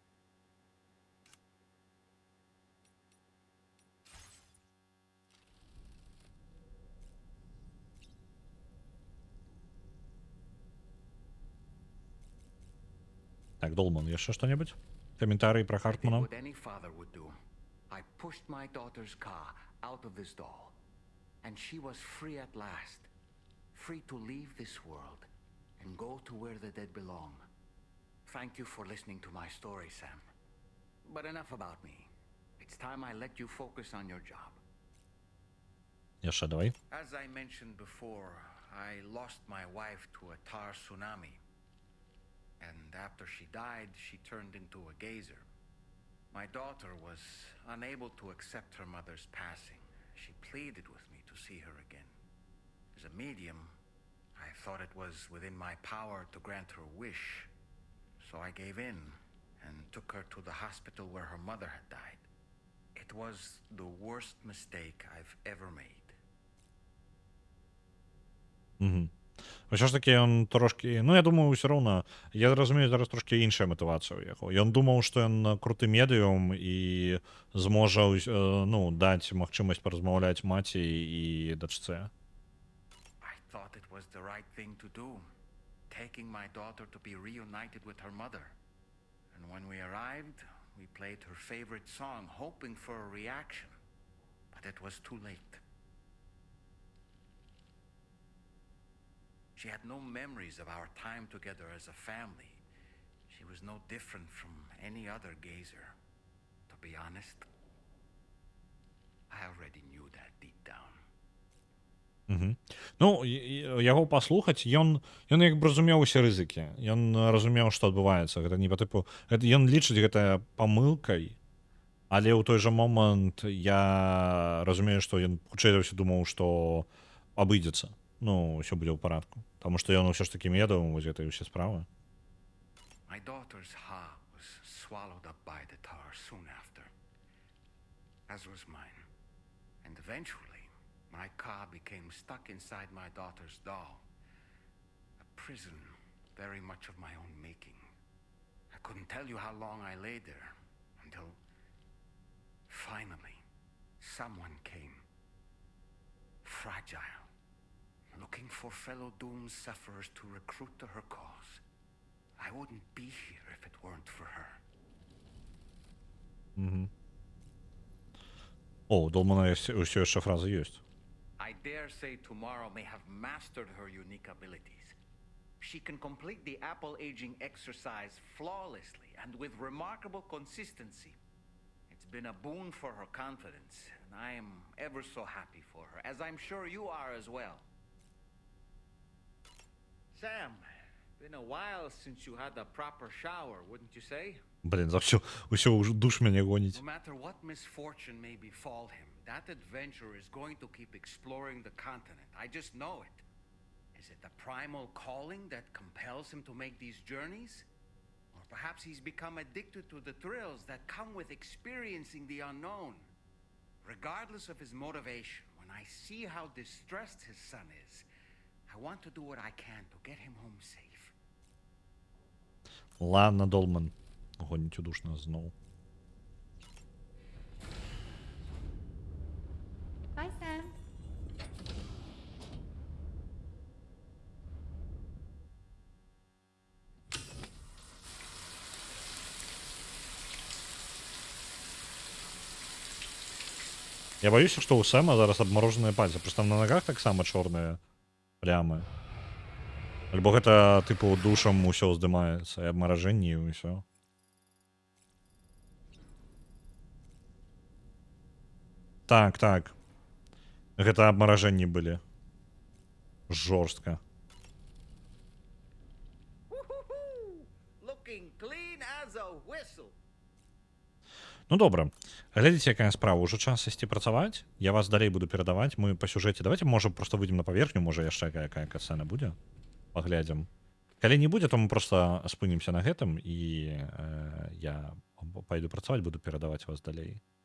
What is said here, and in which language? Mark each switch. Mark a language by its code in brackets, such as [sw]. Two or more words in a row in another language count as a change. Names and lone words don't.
[be] Так, Долман, яшчэ што-небудзь? Каментарый пра Хартмана? [en] What any father would do. I pushed my daughter's car out of this doll, and she was free at last, free to leave this world and go to where the dead belong. Thank you for listening to my story, Sam. But enough about me. It's time I let you focus on your job. [be] Яшчэ давай. [en] As I mentioned before, I lost my wife to a tar tsunami. And after she died, she turned into a gazer. My daughter was unable to accept her mother's passing. She pleaded with me to see her again. As a medium, I thought it was within my power to grant her wish. So I gave in and took her to the hospital where her mother had died. It was the worst mistake I've ever made. [be] Ўсё ж такі ён трошкі, ну я думаю, ўсё роўна, я разумею зараз трошкі іншая матывацыя ў яго. Ён думаў, што ён круты медыум і зможа, ну, даць магчымасць паразмаўляць маці і дачцэ. [en] I thought it was the right thing to do, taking my daughter to be reunited with her mother. And when we arrived, we played her favorite song, hoping for a reaction. But it was too late. She had no memories of our time together as a family. She was no different from any other gazer. To be honest, I already knew that deep down. [be] Ну, яго паслухаць, ён як бы разумеў усе рызыкі. Ён разумеў, што адбываецца. Гэта не па тыпу, ён лічыць гэта памылкай, але ў той жа момант я разумею, што ён хутчэй за ўсё думаў, што абыдзецца. Ну, ўсё будзе ў парадку. Таму што ён ўсё ж такі медавым вось гэтай усе справы. [en] My daughter's heart was swallowed up by the tar soon after, as was mine. And eventually, my car became stuck inside my daughter's doll. A prison very much of my own making. I couldn't tell you how long I lay there, until finally, someone came. Fragile. Looking for fellow doomed sufferers to recruit to her cause. I wouldn't be here if it weren't for her. [be] О, у Долмана ўсё яшчэ фраза ёсць. [en] I dare say tomorrow may have mastered her unique abilities. She can complete the apple aging exercise flawlessly and with remarkable consistency. It's been a boon for her confidence, and I am ever so happy for her, as I'm sure you are as well. Sam, been a while since you had a proper shower, wouldn't you say? [uk] Блін, за все уже душ мене гонить. [en] No matter what misfortune may befall him, that adventurer is going to keep exploring the continent. I just know it. Is it the primal calling that compels him to make these journeys? Or perhaps he's become addicted to the thrills that come with experiencing the unknown. Regardless of his motivation, when I see how distressed his son is, I want to do what I can to get him home safe. [uk] Ладно, Долман. Гонить у душ нас знову. [en] Bye, Sam. [ru] Я боюсь, что у Сэма зараз обмороженные пальцы. [uk] Просто там на ногах так само чорные плямы. [be] Альбо гэта, типу, душам усё здымаецца, і абмаражэнне, і ўсё. Так, так. Гэта абмаражэнні былі. Жорстка. [en] Looking clean as a whistle. [be] Ну добра. Глядзіце, якая справа. Ужо час ісці працаваць. Я вас далей буду перадаваць. Мы па сюжэце. Давайте, можа, просто выйдзем на паверхню, можа, яшчэ якая катсцэна будзе. Паглядзім. Калі не будзе, то мы просто спынімся на гэтым, і я пайду працаваць, буду перадаваць вас далей.